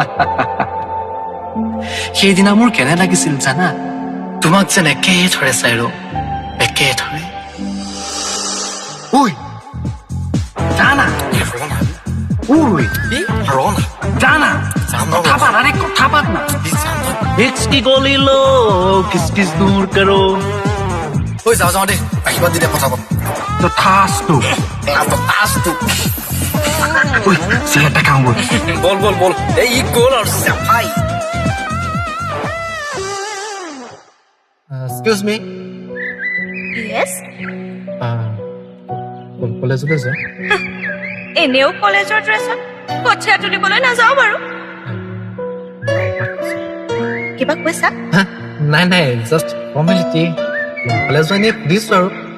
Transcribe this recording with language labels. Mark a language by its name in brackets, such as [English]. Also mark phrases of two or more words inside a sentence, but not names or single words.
[Assamese] সেইদিনা মোৰ কেনে লাগিছিল জানা, তোমাক যেন একেথৰে চাই ৰ, একেথৰে। ঐ জানা, কথা পাত না। [Hindi] हिच की गोली लो, किस दूर करो। [Assamese] যাওঁ দে, আশীৰ্বাদ দি দে কথা কম। [Hindi] तथास्तु। सिगरेट खाऊं [Assamese] বল এই গ'ল আৰু চাফাই। [English] excuse me, Yes? [Assamese] কলেজলৈ যোৱা? এনেও কলেজৰ ড্ৰেছত কঠীয়া তুলিবলৈ নাযাওঁ বাৰু। কিবা কৈছা? নাই, [English] just formality. [Assamese] কলেজ যোৱা এনেই সুধিছোঁ আৰু।